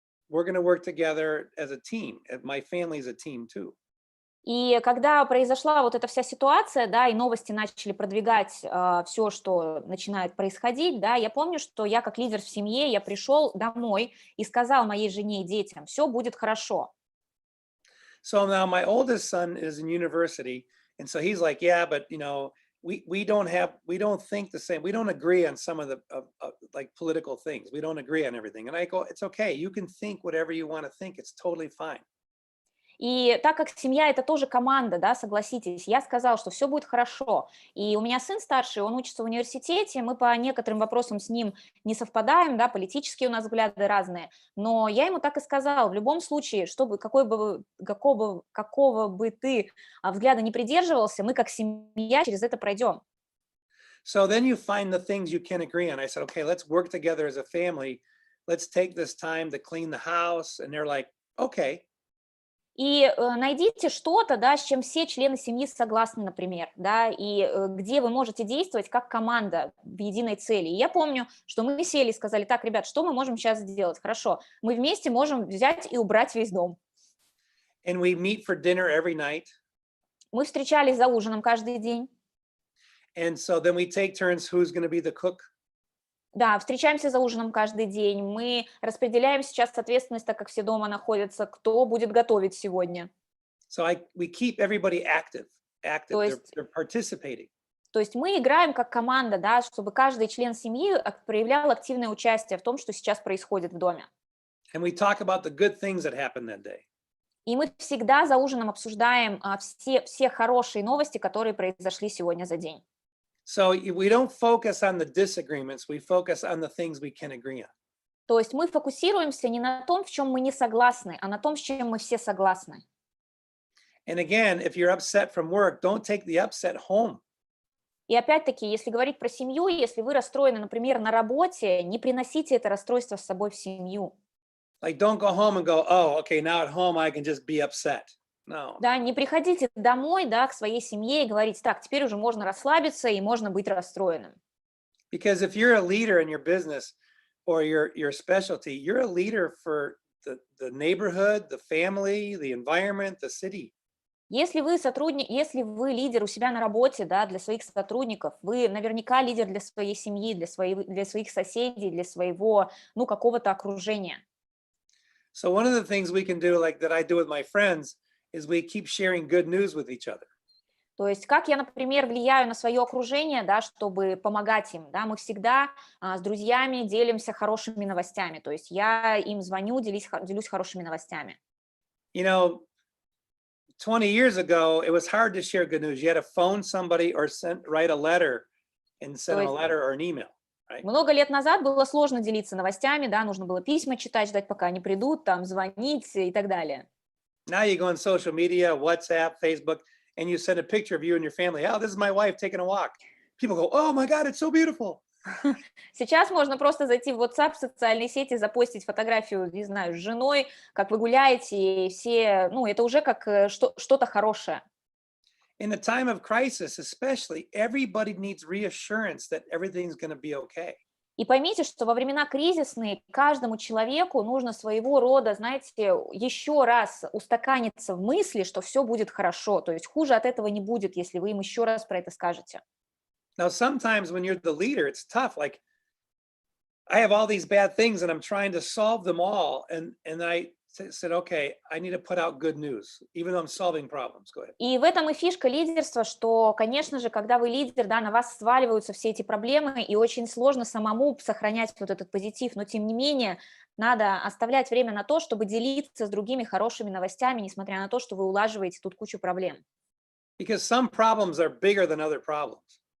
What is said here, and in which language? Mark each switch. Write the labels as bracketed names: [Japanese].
[English] We're going to work together as a team. And my family is a team too. [Russian] И когда произошла вот эта вся ситуация, да, и новости начали продвигать все, что начинает происходить, да, я помню, что я как лидер в семье, я пришел домой и сказал моей жене и детям, все будет хорошо. [English] So now my oldest son is in university, and so he's like, yeah, but we don't think the same. We don't agree on some of the like political things. We don't agree on everything. And I go, it's okay. You can think whatever you want to think. It's totally fine. [Russian] И так как семья – это тоже команда, да, согласитесь, я сказала, что все будет хорошо. И у меня сын старший, он учится в университете, мы по некоторым вопросам с ним не совпадаем, да, политические у нас взгляды разные, но я ему так и сказала, в любом случае, чтобы, какого бы ты взгляда не придерживался, мы как семья через это пройдем. [English] So then you find the things you can agree on. I said, okay, let's work together as a family. Let's take this time to clean the house. And they're like, okay. [Russian] И найдите что-то, да, с чем все члены семьи согласны, например, да, и где вы можете действовать как команда в единой цели. И я помню, что мы сели и сказали, так, ребят, что мы можем сейчас сделать? Хорошо, мы вместе можем взять и убрать весь дом. [English] And we meet for dinner every night. [Russian] Мы встречались за ужином каждый день. [English] And so then we take turns who's going to be the cook. [Russian] Да, встречаемся за ужином каждый день. Мы распределяем сейчас ответственность, так как все дома находятся, кто будет готовить сегодня. [English] So we keep everybody active. [Russian] То есть, [English] They're participating. [Russian] то есть мы играем как команда, да, чтобы каждый член семьи проявлял активное участие в том, что сейчас происходит в доме. [English] And we talk about the good things that happened that day. [Russian] И мы всегда за ужином обсуждаем все хорошие новости, которые произошли сегодня за день. [English] So we don't focus on the disagreements. We focus on the things we can agree on. [Russian] То есть мы фокусируемся не на том, в чем мы не согласны, а на том, с чем мы все согласны. [English] And again, if you're upset from work, don't take the upset home. [Russian] И опять-таки, если говорить про семью, если вы расстроены, например, на работе, не приносите это расстройство с собой в семью. [English] Like, don't go home and go, oh, okay, now at home I can just be upset. No. [Russian] Да, не приходите домой, да, к своей семье и говорите, так, теперь уже можно расслабиться и можно быть расстроенным. [English] Because if you're a leader in your business or your specialty, you're a leader for the neighborhood, the family, the environment, the city. [Russian] Если вы лидер у себя на работе, да, для своих сотрудников, вы наверняка лидер для своей семьи, для своих соседей, для своего, ну, какого-то окружения. [English] So one of the things we can do, like that I do with my friends, is we keep sharing good news with each other. [Russian] То есть как я, например, влияю на свое окружение, да, чтобы помогать им, да, мы всегда с друзьями делимся хорошими новостями, то есть я им звоню, делюсь хорошими новостями. [English] You know, 20 years ago, it was hard to share good news. You had to phone somebody or write a letter and send them a letter or an email, right? [Russian] Много лет назад было сложно делиться новостями, да, нужно было письма читать, ждать, пока они придут, там, звонить и так далее. [English] Now you go on social media, WhatsApp, Facebook, and you send a picture of you and your family. Oh, this is my wife taking a walk. People go, oh my God, it's so beautiful. [Russian] Сейчас можно просто зайти в WhatsApp, в социальные сети, запостить фотографию, не знаю, с женой, как вы гуляете, и все, ну, это уже как что-то хорошее. [English] In a time of crisis, especially, everybody needs reassurance that everything's going to be okay. [Russian] И поймите, что во времена кризисные каждому человеку нужно своего рода, знаете, еще раз устаканиться в мысли, что все будет хорошо. То есть хуже от этого не будет, если вы им еще раз про это скажете. [English] Now, sometimes when you're the leader, it's tough. Like, I have all these bad things and I'm trying to solve them all. And I said, okay, I need to put out good news, even though I'm solving problems. Go ahead. [Russian] И в этом и фишка лидерства, что, конечно же, когда вы лидер, да, на вас сваливаются все эти проблемы, и очень сложно самому сохранять вот этот позитив, но тем не менее надо оставлять время на то, чтобы делиться с другими хорошими новостями, несмотря на то, что вы улаживаете тут кучу проблем. [English] Because some problems are bigger than other problems.